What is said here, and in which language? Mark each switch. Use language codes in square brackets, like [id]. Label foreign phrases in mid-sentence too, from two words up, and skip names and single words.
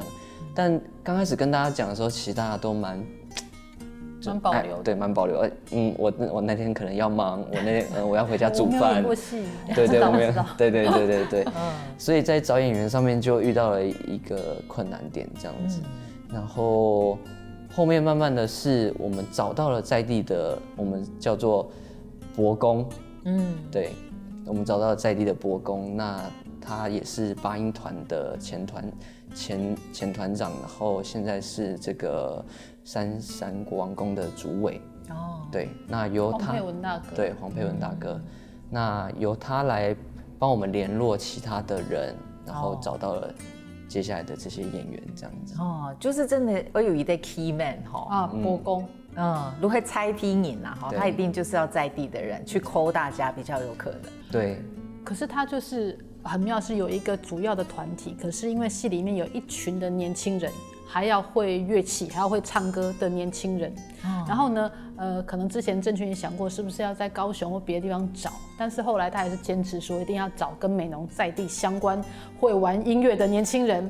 [zh] 但剛開始跟大家講的時候，其實大家都蠻保留的，對，蠻保留。我那天可能要忙，我要回家煮飯。對，我沒有，對。所以在找演員上面就遇到了一個困難點，這樣子。然後後面慢慢的是我們找到了在地的，我們叫做伯公。對，我們找到了在地的伯公，那他也是八音團的前團長，然後現在是這個三山國王宮的主委。對，那由他，黃佩文大哥，對，黃佩文大哥，那由他來幫我們聯絡其他的人，然後找到了接下來的這些演員，這樣子。就是真的，我有一個 [en] key man [zh] 伯公，如果猜拼人啦，他一定就是要在地的人去 call 大家比較有可能。對，可是他就是很妙，是有一個主要的團體，可是因為戲裡面有一群的年輕人，還要會樂器，還要會唱歌的年輕人。然後呢，可能之前鄭勳也想過，是不是要在高雄或別的地方找，但是後來他還是堅持說，一定要找跟美濃在地相關、會玩音樂的年輕人。